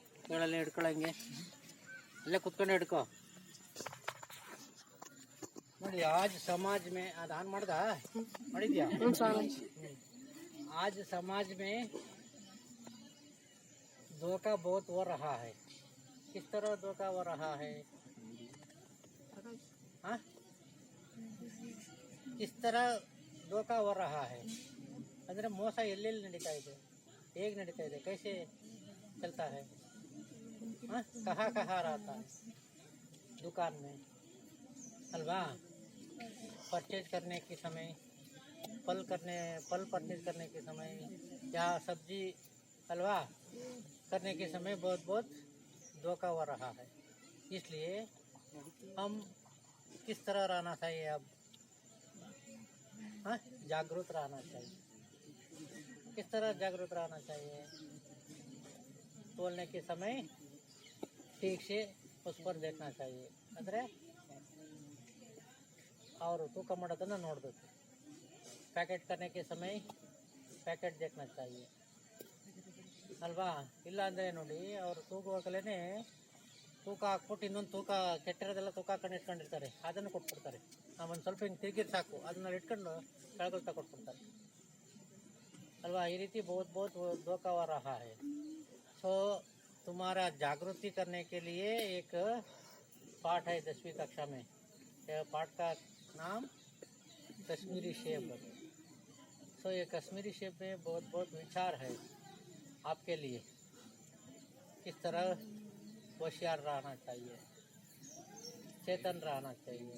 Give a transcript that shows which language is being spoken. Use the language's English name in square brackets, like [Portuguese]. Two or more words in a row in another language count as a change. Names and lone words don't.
[Kannada] ಕೇಳಲ್ಲೇ ಹಿಡ್ಕೊಳಂಗೆ ಅಲ್ಲೇ ಕುತ್ಕೊಂಡು ಹಿಡ್ಕೊ ನೋಡಿ. [Hindi] आज समाज में आदान मर्दा ಮಾಡಿದ್ಯಾ? आज समाज में धोखा बहुत हो रहा है. किस तरह धोखा हो रहा है? हाँ, किस तरह धोखा हो रहा है [Kannada] ಅಂದ್ರೆ ಮೋಸ ಎಲ್ಲೆಲ್ಲಿ ನಡೀತಾ ಇದೆ, ಹೇಗೆ ನಡೀತಾ ಇದೆ, [Hindi] कैसे चलता है, हाँ, कहाँ कहाँ रहता है दुकान में अलवा परचेज करने के समय, फल परचेज करने के समय या सब्जी हलवा करने के समय बहुत बहुत धोखा हो रहा है. इसलिए हम किस तरह रहना चाहिए अब? हाँ, जागरूक रहना चाहिए. किस तरह जागरूक रहना चाहिए? तोलने के समय ठीक से उस पर देखना चाहिए. [Kannada] ಅಂದರೆ ಅವರು ತೂಕ ಮಾಡೋದನ್ನು ನೋಡಬೇಕು. [Hindi] ಪ್ಯಾಕೆಟ್ करने के समय ಪ್ಯಾಕೆಟ್ देखना चाहिए ಅಲ್ವಾ. [Kannada] ಇಲ್ಲ ಅಂದರೆ ನೋಡಿ, ಅವರು ತೂಗುವಾಗಲೇ ತೂಕ ಹಾಕ್ಬಿಟ್ಟು ಇನ್ನೊಂದು ತೂಕ ಕೆಟ್ಟಿರೋದೆಲ್ಲ ತೂಕ ಹಾಕೊಂಡು ಇಟ್ಕೊಂಡಿರ್ತಾರೆ, ಅದನ್ನು ಕೊಟ್ಬಿಡ್ತಾರೆ. ಒಂದು ಸ್ವಲ್ಪ ಹಿಂಗೆ ತಿರುಗಿರ್ ಸಾಕು, ಅದನ್ನ ಇಟ್ಕೊಂಡು ಕೆಳಗೊಳ್ತಾ ಕೊಟ್ಬಿಡ್ತಾರೆ ಅಲ್ವಾ. ಈ ರೀತಿ [Hindi] बहुत धोखा हो रहा है. सो तुम्हारा जागृति करने के लिए एक पाठ है 10वीं कक्षा में. यह पाठ का नाम कश्मीरी शेप. सो ये कश्मीरी शेप में बहुत विचार है आपके लिए, किस तरह होशियार रहना चाहिए, चेतन रहना चाहिए.